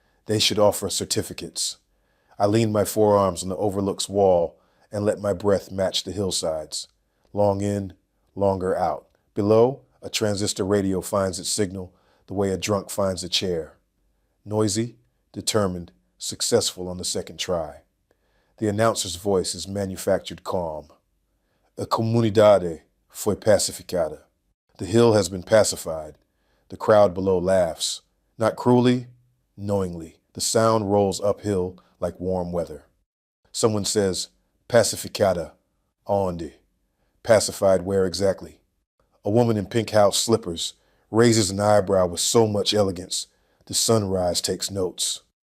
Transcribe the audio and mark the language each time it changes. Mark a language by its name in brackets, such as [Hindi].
[English] They should offer certificates. I leaned my forearms on the overlooks wall and let my breath match the hillsides. Long in, longer out. Below, a transistor radio finds its signal the way a drunk finds a chair. Noisy, determined, successful on the second try. The announcer's voice is manufactured calm. [Portuguese] A comunidade foi pacificada. [English] The hill has been pacified. The crowd below laughs. Not cruelly, knowingly. The sound rolls uphill like warm weather. Someone says, [Portuguese] pacificada, aonde? [English] Pacified where exactly? A woman in pink house slippers raises an eyebrow with so much elegance, the sunrise takes notes.